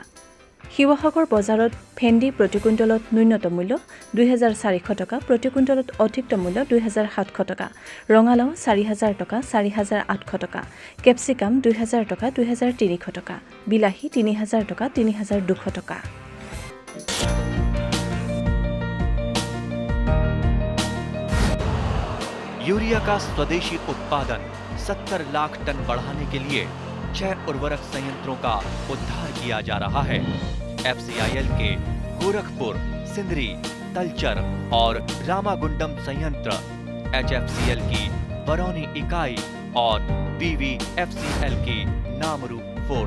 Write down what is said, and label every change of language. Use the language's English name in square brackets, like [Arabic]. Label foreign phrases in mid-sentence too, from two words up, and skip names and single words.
[Assamese] শিৱসাগৰ বজাৰত ভেন্দি প্ৰতি কুইণ্টলত ন্যূনতম মূল্য ২৪০০ টকা, প্ৰতি কুইণ্টলত অধিকতম মূল্য ২৭০০ টকা, ৰঙালাও ৪০০০ টকা, ৪৮০০ টকা, কেপচিকাম ২০০০ টকা, ২৩০০ টকা, বিলাহী ৩০০০ টকা, ৩২০০ টকা। [Hindi] यूरिया का स्वदेशी उत्पादन 70 लाख टन बढ़ाने के लिए 6 उर्वरक संयंत्रों का उद्धार किया जा रहा है। FCIL के गोरखपुर, सिंदरी, तलचर और रामागुंडम संयंत्र, HFCL की बरौनी इकाई और BVFCL की नामरू फोर्थ।